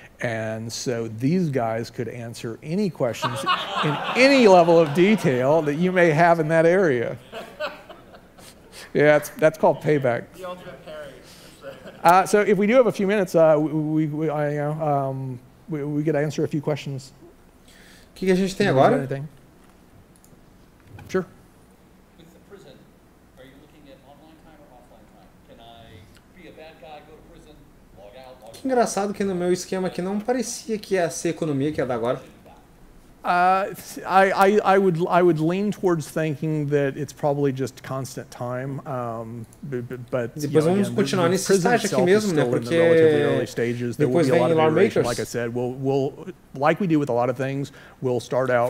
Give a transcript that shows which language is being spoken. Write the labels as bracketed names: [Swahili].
[English] And so these guys could answer any questions in any level of detail that you may have in that area. Yeah, that's called payback. The ultimate parry. So if we do have a few minutes, we could answer a few questions. [Portuguese] O que a gente tem agora? [English] Sure. [Portuguese] Que engraçado que no meu esquema aqui não parecia que ia ser economia que ia dar agora. [English] I would lean towards thinking that it's probably just constant time, but [Portuguese] depois vamos continuar nesse estágio aqui mesmo, né? Porque depois vem lawmakers. [English] Like I said, we'll like we do with a lot of things, we'll start out.